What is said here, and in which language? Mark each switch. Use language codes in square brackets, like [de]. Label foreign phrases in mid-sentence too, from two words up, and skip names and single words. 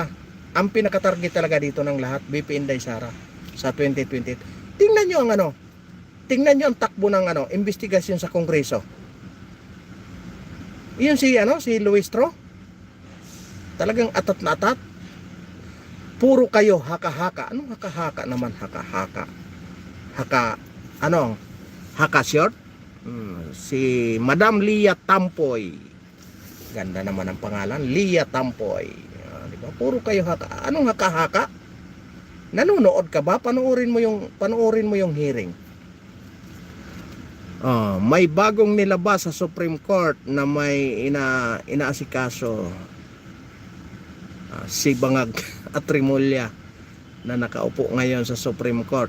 [tl] Ang pinaka-target talaga dito ng lahat, BP Inday Sara sa 2020. Tingnan nyo ang takbo ng investigasyon sa Kongreso. Iyon si Luis Tro. Talagang atat na atat. Puro kayo haka-haka. Anong haka-haka naman? Haka-haka. Haka short? Si Madam Lia Tampoy. Ganda naman ang pangalan. Lia Tampoy. Diba? Puro kayo haka. Anong haka-haka? Nanonood ka ba? Panoorin mo yung hearing. May bagong nilabas sa Supreme Court na may inaasikaso si Bangag at Rimulya na nakaupo ngayon sa Supreme Court.